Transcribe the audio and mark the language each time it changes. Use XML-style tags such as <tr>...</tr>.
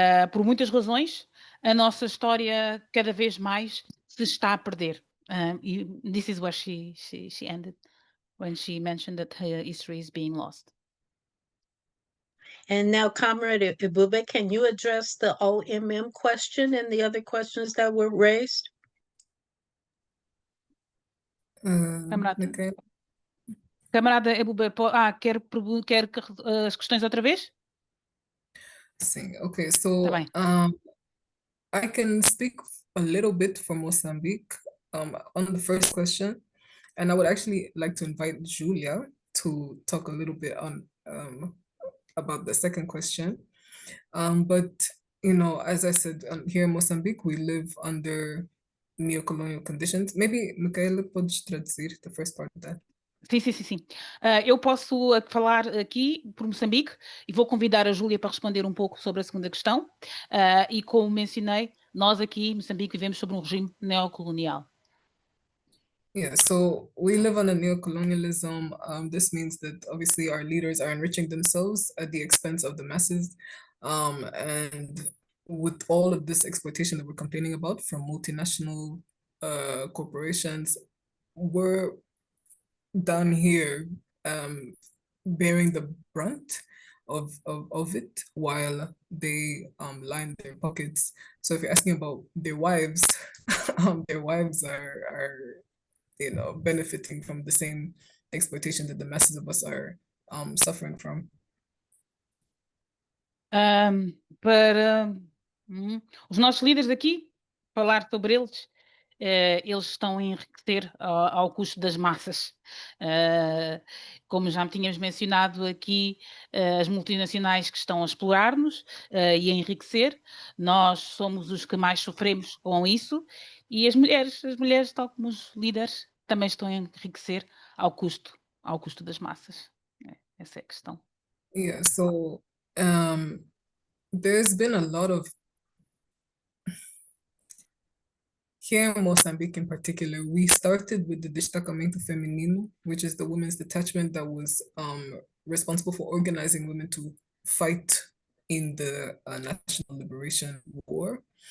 <pt>Por muitas razões, a nossa história cada vez mais se está a perder.</pt> <en>This is where she ended when she mentioned that her history is being lost. And now, Comrade Ebube, can you address the OMM question and the other questions that were raised? Michaela?</en> <pt>Camarada Ebube, quer as questões outra vez? Sim,</pt> <en>okay, so</en> <pt>Tá bem.</pt> <en>I can speak a little bit for Mozambique on the first question, and I would actually like to invite Julia to talk a little bit on about the second question. But you know, as I said, here in Mozambique, we live under neocolonial conditions. Maybe Michaela</en> <pt>podes traduzir</pt> <en>the first part of that.</en> <pt>Sim. Eu posso falar aqui por Moçambique e vou convidar a Júlia para responder um pouco sobre a segunda questão. E como mencionei, nós aqui em Moçambique vivemos sobre um regime neocolonial.</pt> <en>Yeah, so we live under neocolonialism. This means that obviously our leaders are enriching themselves at the expense of the masses. And with all of this exploitation that we're complaining about from multinational corporations, we're down here bearing the brunt of it while they line their pockets. So if you're asking about their wives, their wives are you know, benefiting from the same exploitation that the masses of us are suffering from.</en> <pt>Para os nossos líderes aqui, falar sobre eles, eles estão a enriquecer ao custo das massas. Como já tínhamos mencionado aqui, as multinacionais que estão a explorar-nos e a enriquecer, nós somos os que mais sofremos com isso, e as mulheres, tal como os líderes, também estão a enriquecer ao custo das massas. Essa é a questão.</pt> <en>Yeah, so there's been a lot of, here in Mozambique in particular, we started with the Destacamento Feminino, which is the women's detachment that was responsible for organizing women to fight in the National Liberation War.</en>